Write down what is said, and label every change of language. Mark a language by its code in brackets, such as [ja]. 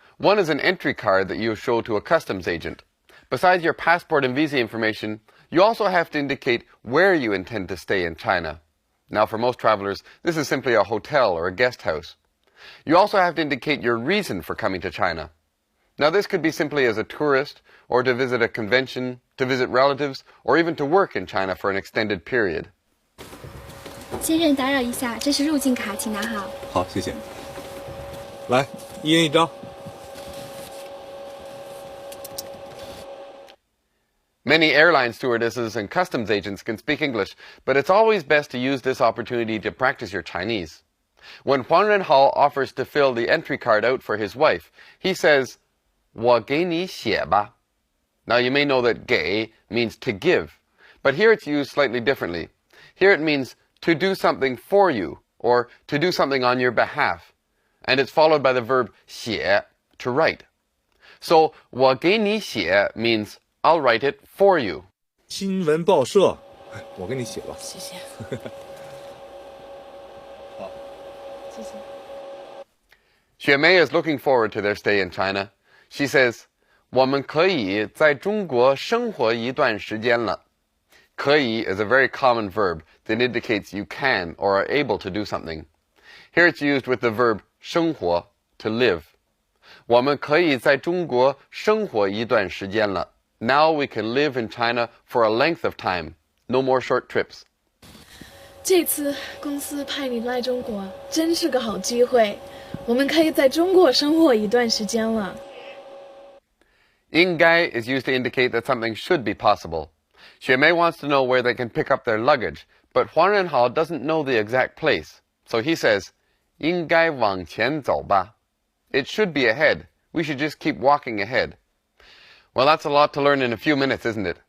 [en] One is an entry card that you show to a customs agent. Besides your passport and visa information, you also have to indicate where you intend to stay in China. Now, for most travelers, this is simply a hotel or a guest house. You also have to indicate your reason for coming to China. Now, this could be simply as a tourist, or to visit a convention, to visit relatives, or even to work in China for an extended period. [zh] 先生，打扰一下，这是入境卡，请拿好。好，谢谢。来，一人一张。 [en] Many airline stewardesses and customs agents can speak English, but it's always best to use this opportunity to practice your Chinese. When Huang Renhao offers to fill the entry card out for his wife, he says, [zh] 我给你写吧. [en] Now you may know that 给 means to give, but here it's used slightly differently. Here it means to do something for you, or to do something on your behalf. And it's followed by the verb 写, to write. So [zh] 我给你写 [en] means I'll write it for you. [zh] 新闻报社，我给你写吧。谢谢。好。谢谢。 [en] Xuemei is looking forward to their stay in China. She says, [zh] 我们可以在中国生活一段时间了。 [en] 可以 is a very common verb that indicates you can or are able to do something. Here it's used with the verb 生活, to live. [zh] 我们可以在中国生活一段时间了。 [en] Now we can live in China for a length of time. No more short trips. [zh] 这次公司派你来中国，真是个好机会。我们可以在中国生活一段时间了。 [en] 应该 is used to indicate that something should be possible. Xuemei wants to know where they can pick up their luggage, but Huang Renhao doesn't know the exact place. So he says, [zh] 应该往前走吧. [en] It should be ahead. We should just keep walking ahead. Well, that's a lot to learn in a few minutes, isn't it?